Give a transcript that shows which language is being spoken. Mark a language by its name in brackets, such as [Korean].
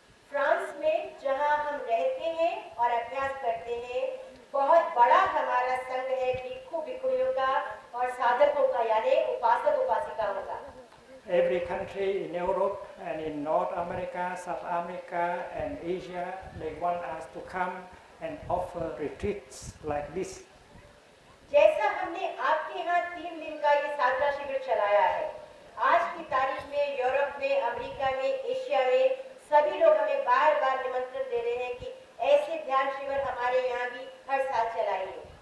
[Hindi] France में जहां हम रहते हैं और अभ्यास करते हैं बहुत बड़ा हमारा संघ है भिक्षु भिक्षुणियों का और साधकों का यानी उपासक उपासिकाओं का. [English] Every country in Europe and in North America, South America and Asia, they want us to come and offer retreats like this. [Hindi] जैसा हमने आपके यहाँ 3 दिन का ये साधना शिविर चलाया है आज की तारीख में यूरोप में अमेरिका में एशिया में सभी लोग हमें बार-बार निमंत्रण दे रहे हैं कि ऐसे ध्यान शिविर हमारे यहाँ भी हर साल चलाइए.